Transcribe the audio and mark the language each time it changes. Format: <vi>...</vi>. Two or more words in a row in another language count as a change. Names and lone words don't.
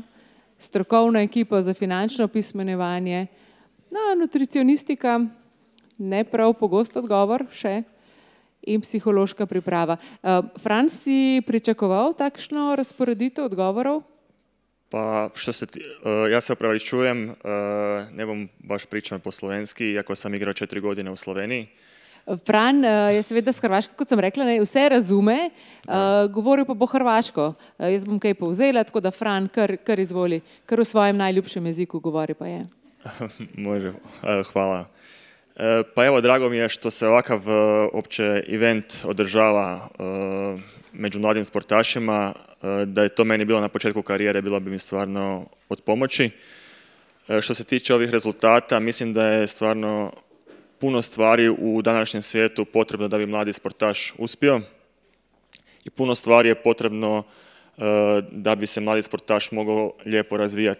<sl>Strokovna ekipa za finančno pismenjevanje, nutricionistika, ne prav pogost odgovor še, in psihološka priprava. Fran, si pričakoval takšno razporeditev odgovorov? Pa, ja se opravičujem, ne bom baš pričal po slovenski,</sl> <hr>iako sam igrao 4 godine u Sloveniji.</hr> <sl>Fran je seveda s Hrvaške, kot sem rekla, vse razume, govoril pa bo hrvaško. Jaz bom kaj povzela, tako da Fran, kar izvoli, kar v svojem najljubšem jeziku govori pa je.</sl> <hr>Može, hvala. Pa evo, drago mi je što se ovakav opće event održava među mladim sportašima, da je to meni bilo na početku karijere, bilo bi mi stvarno od pomoći. Što se tiče ovih rezultata, mislim da je stvarno puno stvari u današnjem svijetu potrebno da bi mladi sportaš uspio i puno stvari je potrebno da bi se mladi sportaš mogao lijepo razvijati.</hr>